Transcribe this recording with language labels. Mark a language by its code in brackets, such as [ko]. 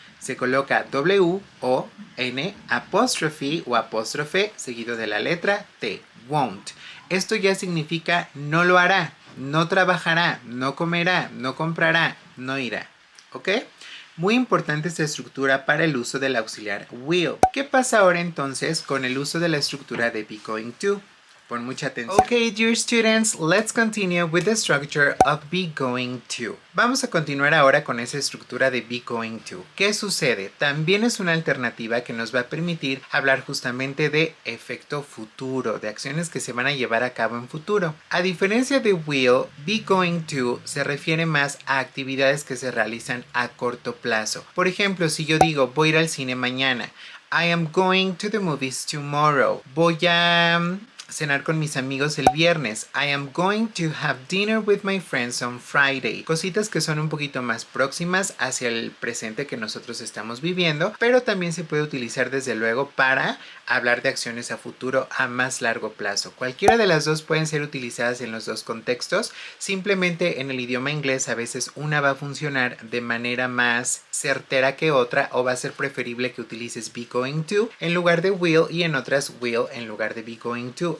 [es] Se coloca W-O-N apóstrofe o apóstrofe seguido de la letra T. Won't. Esto ya significa no lo hará, no trabajará, no comerá, no comprará, no irá. ¿Ok? Muy importante esta estructura para el uso del auxiliar will. ¿Qué pasa ahora entonces con el uso de la estructura de be going to? Pon mucha atención. [en] Okay, dear students, let's continue with the structure of be going to. [es] Vamos a continuar ahora con esa estructura de be going to. ¿Qué sucede? También es una alternativa que nos va a permitir hablar justamente de efecto futuro, de acciones que se van a llevar a cabo en futuro. A diferencia de will, be going to se refiere más a actividades que se realizan a corto plazo. Por ejemplo, si yo digo voy a ir al cine mañana, [en] I am going to the movies tomorrow. [es] Voy a cenar con mis amigos el viernes. [en] I am going to have dinner with my friends on Friday. [es] Cositas que son un poquito más próximas hacia el presente que nosotros estamos viviendo, pero también se puede utilizar desde luego para hablar de acciones a futuro a más largo plazo. Cualquiera de las dos pueden ser utilizadas en los dos contextos. Simplemente en el idioma inglés a veces una va a funcionar de manera más certera que otra, o va a ser preferible que utilices be going to en lugar de will, y en otras will en lugar de be going to.